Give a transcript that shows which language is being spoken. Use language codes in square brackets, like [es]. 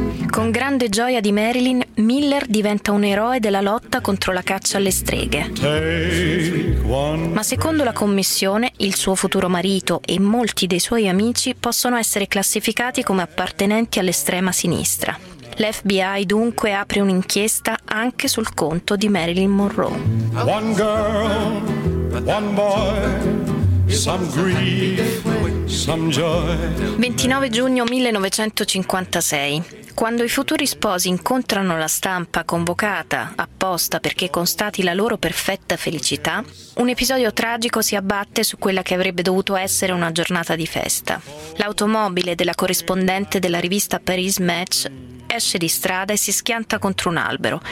[it] Con grande gioia di Marilyn, Miller diventa un eroe della lotta contro la caccia alle streghe. Ma secondo la commissione, il suo futuro marito e molti dei suoi amici possono essere classificati come appartenenti all'estrema sinistra. L'FBI dunque apre un'inchiesta anche sul conto di Marilyn Monroe. [en] One girl, one boy, some grief, some joy. [it] 29 giugno 1956. Quando i futuri sposi incontrano la stampa convocata apposta perché constati la loro perfetta felicità, un episodio tragico si abbatte su quella che avrebbe dovuto essere una giornata di festa. L'automobile della corrispondente della rivista Paris Match esce di strada e si schianta contro un albero.